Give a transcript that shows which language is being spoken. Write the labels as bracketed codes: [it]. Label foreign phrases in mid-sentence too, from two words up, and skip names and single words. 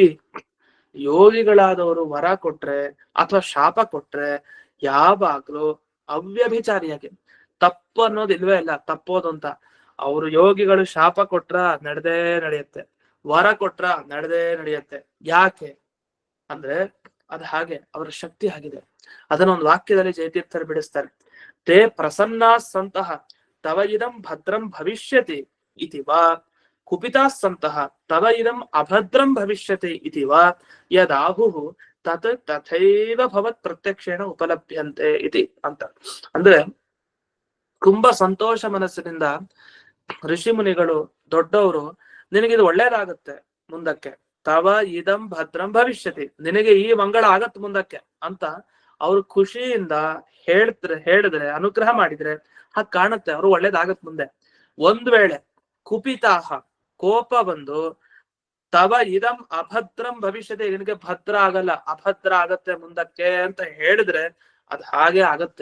[kn] ಯೋಗಿಗಳಾದವರು ವರ ಕೊಟ್ರೆ ಅಥವಾ ಶಾಪ ಕೊಟ್ರೆ ಯಾವಾಗ್ಲೂ ಅವ್ಯಭಿಚಾರಿಯಾಗಿ, ತಪ್ಪು ಅನ್ನೋದು ಇಲ್ವೇ ಇಲ್ಲ, ತಪ್ಪೋದು ಅಂತ. ಅವರು ಯೋಗಿಗಳು ಶಾಪ ಕೊಟ್ರ ನಡೆದೇ ನಡೆಯುತ್ತೆ, ವರ ಕೊಟ್ರ ನಡೆದೇ ನಡೆಯುತ್ತೆ. ಯಾಕೆ ಅಂದ್ರೆ ಅದು ಹಾಗೆ, ಅವರ ಶಕ್ತಿ ಆಗಿದೆ. ಅದನ್ನ ಒಂದು ವಾಕ್ಯದಲ್ಲಿ ಜಯತೀರ್ಥರು ಬಿಡಿಸ್ತಾರೆ. [sa] ತೇ ಪ್ರಸನ್ನ ಸಂತಹ ತವ ಇದಂ ಭದ್ರಂ ಭವಿಷ್ಯತಿ ಇತಿ ವಾ ಕುಪಿತಾ ಸಂತಹ ತವ ಇದಂ ಅಭದ್ರಂ ಭವಿಷ್ಯತಿ ಇತಿ ವಾ ಯದಾಹುಃ ತತ್ ತಥೈವ ಭವತ್ ಪ್ರತ್ಯಕ್ಷೇಣ ಉಪಲಭ್ಯಂತೆ ಇತಿ ಅಂತ. [kn] ಅಂದ್ರೆ ತುಂಬಾ ಸಂತೋಷ ಮನಸ್ಸಿನಿಂದ ಋಷಿ ಮುನಿಗಳು ದೊಡ್ಡವರು ನಿನಗಿದು ಒಳ್ಳೇದಾಗುತ್ತೆ ಮುಂದಕ್ಕೆ, [sa] ತವ ಇದಂ ಭದ್ರಂ ಭವಿಷ್ಯತಿ, [kn] ನಿನಗೆ ಈ ಮಂಗಳ ಆಗತ್ ಮುಂದಕ್ಕೆ ಅಂತ ಅವ್ರು ಖುಷಿಯಿಂದ ಹೇಳಿದ್ರೆ ಅನುಗ್ರಹ ಮಾಡಿದ್ರೆ ಹಾಗೆ ಕಾಣುತ್ತೆ, ಅವ್ರು ಒಳ್ಳೇದಾಗತ್ ಮುಂದೆ. ಒಂದ್ ವೇಳೆ ಕುಪಿತಾಹ ಕೋಪ ಬಂದು [sa] ತವ ಇದಂ ಅಭದ್ರಂ ಭವಿಷ್ಯತೆ, [kn] ನಿನಗೆ ಭದ್ರ ಆಗಲ್ಲ ಅಭದ್ರ ಆಗತ್ತೆ ಮುಂದಕ್ಕೆ ಅಂತ ಹೇಳಿದ್ರೆ ಅದು ಹಾಗೆ ಆಗತ್ತೆ.